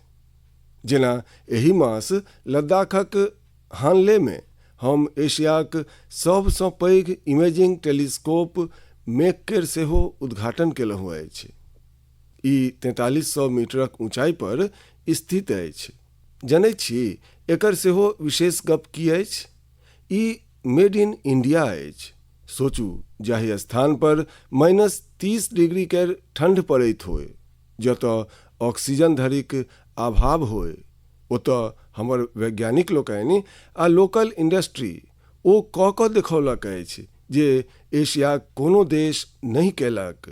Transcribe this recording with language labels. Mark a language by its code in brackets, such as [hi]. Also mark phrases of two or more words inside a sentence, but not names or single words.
[mai] जेना एहि मास लद्दाखक हानलेमे हम एशियाक सबसँ पैघ [en] imaging telescope [mai] मेक केर सेहो उद्घाटन केलहुँ अछि। ई 4300 मीटरक ऊंचाई पर स्थित अछि। जनैत छी एकर सेहो विशेष गप की अछि? ई [en] made in India [mai] अछि। सोचू, जाहि स्थान पर -30 डिग्री केर ठंड पड़ैत होय, जतऽ ऑक्सीजन धरिक अभाव होय, ओतऽ हमर वैज्ञानिक लोकनि आ [en] local industry [mai] ओ कऽ कऽ देखौलक अछि जे एशियाक कोनो देश नहीं केलक।